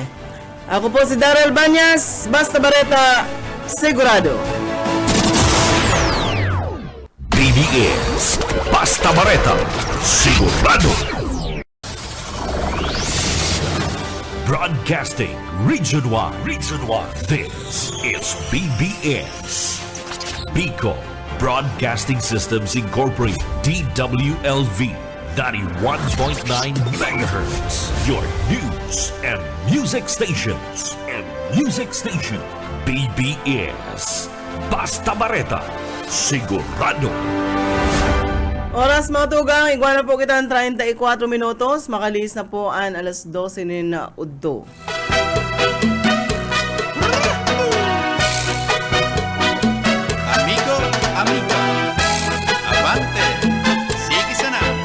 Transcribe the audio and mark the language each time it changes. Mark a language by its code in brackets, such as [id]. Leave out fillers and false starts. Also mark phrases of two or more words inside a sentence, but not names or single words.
[bik] Ako po si Daryl Banyas, basta bareta sigurado. BBS Basta Bareta sigurado. [en] Broadcasting Region 1. This is BBS. Bicol Broadcasting Systems Incorporated. DWLV 91.9 MHz. Your news and music stations. [bik] BBS Basta Bareta sigurado. Oras mga tugang, iguana po kita ng 34 minutos. Makalis na po ang alas 12 na udto. [es] Amigo, amiga, avante, [bik] sige sana.